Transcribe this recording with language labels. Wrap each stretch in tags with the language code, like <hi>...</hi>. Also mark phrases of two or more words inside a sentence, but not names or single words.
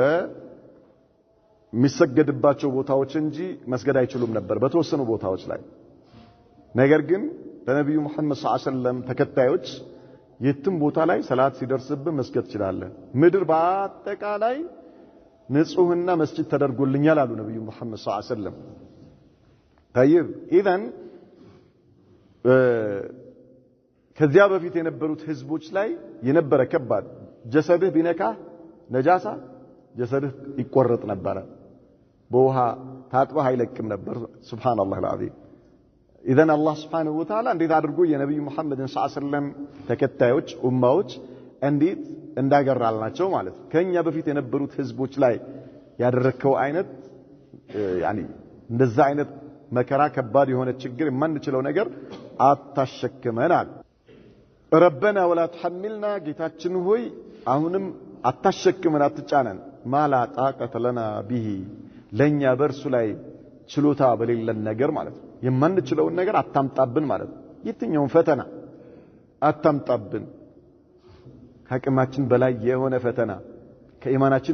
<am>በሚሰገድባቸው ቦታዎች እንጂ መስገድ አይችሉም ነበር በተወሰኑ ቦታዎች ላይ ነገር ግን በነብዩ መሐመድ</am> <ar>صلى الله عليه وسلم</ar> <am>ተከታዮች የትም ቦታ ላይ ሰላት ሲደርስብህ መስገድ ይችላል ምድር በአጠቃላይ ንጹህና መስጂድ ተደርጎልኛል አሉ ነብዩ መሐመድ</am> <ar>صلى الله عليه وسلم طيب اذا</ar> <am>ከዚያ በፊት የነበሩት ህዝቦች ላይ የነበረ ከባድ ጀሰድህ ቢነካ ነጃሳ ጀሰድህ ይቆረጥ ነበር በውሃ ታጥበህ አይለቅም ነበር</am> <ar>سبحان الله العظيم إذن الله سبحانه وتعالى</ar> <am>እንዴት አድርጎ የነብዩ መሐመድን</am> <ar>صلى الله عليه وسلم</ar> <am>ተከታዮች ኡማዎች እንዴት እንዳገራልናቸው ማለት ነው። ከኛ በፊት የነበሩት ህዝቦች ላይ ያደረከው አይነት እንደዛ አይነት መከራ ከባድ የሆነ ችግር የማንችለው ነገር አታሸክመናል።</am> <ar>ربنا ولا تحملنا</ar> <am>ጌታችን ሆይ አሁንም አታሸክመን አትጫነን</am> <ar>ما لا طاقة لنا به</ar> <am>ለኛ በርሱ ላይ ችሎታ በሌለን ነገር ማለት ነው። የማንችለውን ነገር አታምጣብን ማለት ነው። የትኛውን ፈተና አታምጣብን ከአቅማችን በላይ የሆነ ፈተና ከኢማናችን</am>